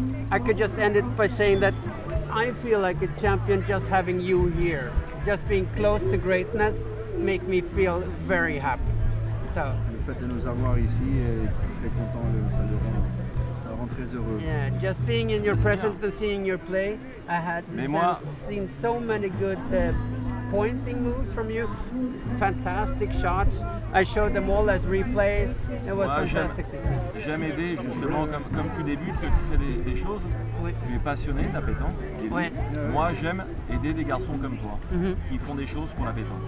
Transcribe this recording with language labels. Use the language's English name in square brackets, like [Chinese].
[English] I could just end it by saying that I feel like a champion just having you here, just being close to greatness, make me feel very happy. So. [French] Le fait de nous avoir ici est très content, ça le rend très heureux. [English] Yeah, just being in your presence and seeing your play, I had seen so many good pointing moves from you, fantastic shots. I showed them all as replays. It was fantastic to see. [French] J'aime aider justement, comme tu débutes, que tu fais des choses. Oui. Tu es passionné de la pétanque. Oui. Moi, j'aime aider des garçons comme toi qui font des choses pour la pétanque.